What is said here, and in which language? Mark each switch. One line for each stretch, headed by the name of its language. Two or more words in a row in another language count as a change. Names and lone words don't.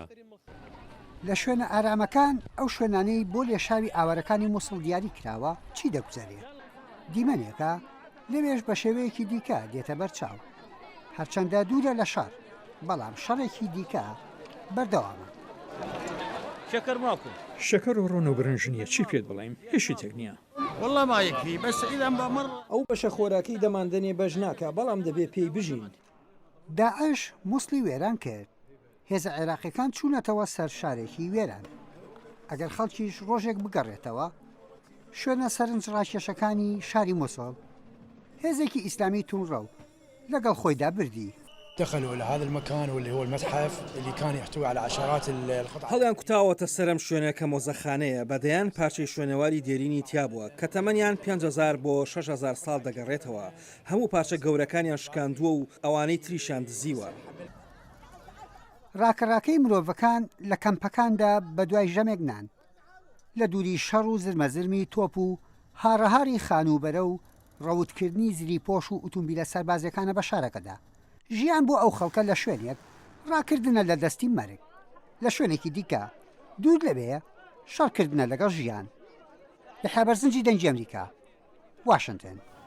Central Kurdish: لە شوێنە ئارامەکان ئەو شوێنانەی بۆ لێشاوی ئاوارەکانی مووسڵ دیاری کراوە چی دەگوزارێت؟ دیمەنێکە لەوێش بە شێوەیەکی دیکە دێتە بەرچاو هەرچەندە دوورە لە شار بەڵام شەڕێکی دیکە بەردەوامە.
Arabic: شەکر ماکو
Central Kurdish: شەکەر و ڕۆن و برنج نییە چی پێت بڵێم هێشی تێک نییە.
Arabic: والله ما يكفي بس إذا بمر
Central Kurdish: ئەو بەشە خۆراکی دەماندنێ بەش ناکە بەڵام دەبێ پێی بژین. داعش مووسڵی وێران کرد هێزە عێراقیەکان چوونەتەوە سەر شارێکی وێران ئەگەر خەڵکیش ڕۆژێک بگەڕێتەوە شوێنە سەرنج ڕاکێشەکانی شاری مووسڵ هێزێکی ئیسلامی تونڕە و لەگەڵ خۆیدا بردی.
Arabic: دخلوا إلى هذا المكان واللي هو المتحف اللي كان يحتوي على عشرات القطع.
Central Kurdish: هەڵیان کوتاوەتە سەرم شوێنەکە مۆزەخانەیە بەدەیان پارچەی شوێنەواری دێرینی تیا بووە کە تەمەنیان 5,000 بۆ 6,000 ساڵ دەگەڕێتەوە هەموو پارچە گەورەکانیان شکاندووە و ئەوانەی تریشان دزیوە. ڕاکەڕاکەی مرۆڤەکان لە کەمپەکاندا بە دوای ژەمێک نان لە دووری شەڕ و زرمەزرمی تۆپ و هاڕەهاری خانوبەرە و ڕەوتکردنی زری پۆش و ئۆتۆمبیلە سەربازەکانە بە شارەکەدا ژیان بۆ ئەو خەڵکە لە شوێنێک ڕاکردنە لە دەستی مەرگ لە شوێنێکی دیکە دوور لەبێ شەڕکردنە لەگەڵ ژیان لە حێبەرزنجی دەنگی ئەمریکا واشنگتن.